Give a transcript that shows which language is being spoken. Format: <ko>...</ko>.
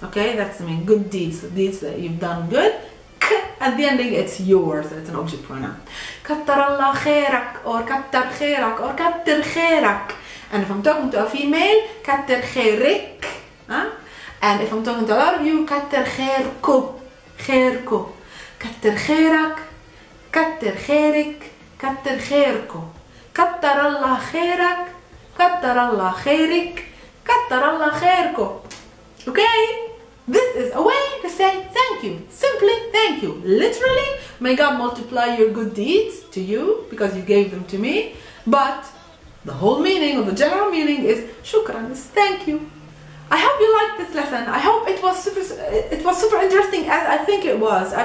<en>Okay, that's good deeds, deeds that you've done good. At the ending, it's yours. It's an object pronoun.</en> <ar>كتر الله خيرك, or كتر خيرك, or كتر خيرك.</ar> <en>And if I'm talking to a female,</en> <ar>كتر خيرك.</ar> <en>And if I'm talking to a lot of you,</en> <ar>كتر خيركو, خيركو. كتر خيرك, كتر خيرك, كتر خيركو. كتر الله خيرك, كتر الله خيرك, كتر الله خيركو.</ar> <en>Okay? This is a way to say thank you. Simply thank you. Literally, may God multiply your good deeds to you because you gave them to me. But the whole meaning, or the general meaning, is shukran, is thank you. I hope you liked this lesson. I hope it was super interesting, as I think it was.</en>